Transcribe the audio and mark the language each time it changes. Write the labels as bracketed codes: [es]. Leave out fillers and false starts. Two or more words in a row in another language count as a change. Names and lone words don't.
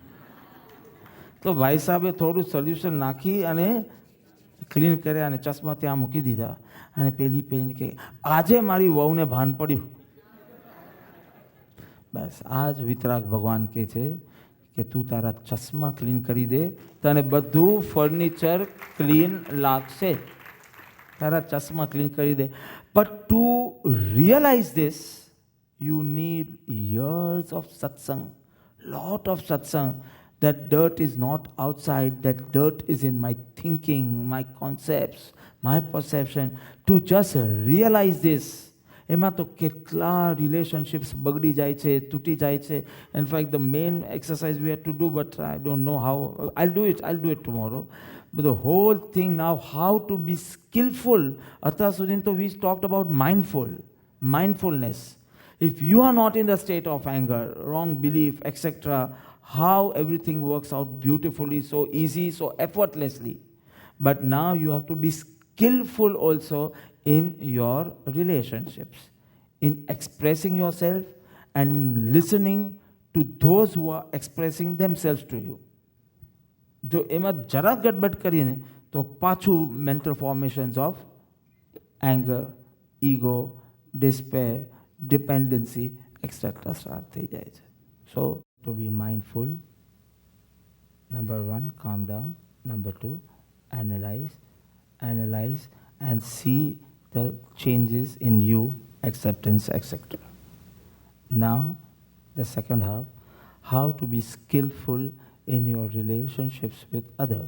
[gu] તો ભાઈ સાહેબે થોડું સોલ્યુશન નાખી અને ક્લીન કર્યા અને ચશ્મા ત્યાં મૂકી દીધા અને પેલી પહેરીને કે આજે મારી વહુને ભાન પડ્યું. બસ આ જ વિતરાગ ભગવાન કહે છે કે તું તારા ચશ્મા ક્લીન કરી દે, તને બધું ફર્નિચર ક્લીન લાગશે. તારા ચશ્મા ક્લીન કરી દે. [en] But to realize this you need years of satsang, lot of satsang. That dirt is not outside, that dirt is in my thinking, my concepts, my perception. To just realize this. [gu] એમાં તો કેટલા રિલેશનશિપ્સ બગડી જાય છે, તૂટી જાય છે. [en] In fact, the main exercise we have to do, but I don't know how. I'll do it tomorrow. But the whole thing now, how to be skillful. [gu] અત્યાર સુધી તો [en] we talked about mindfulness. If you are not in the state of anger, wrong belief, etc., how everything works out beautifully, so easy, so effortlessly. But now you have to be skillful also in your relationships, in expressing yourself and in listening to those who are expressing themselves to you. [gu] જો એમાં જરા ગડબડ કરીને તો પાછું [en] mental formations of anger, ego, despair, dependency, etc. start [gu] થઈ જાય છે. [en] So, to be mindful, number 1, calm down. Number 2, analyze and see the changes in you, acceptance, etc. Now, the second half, how to be skillful in your relationships with others.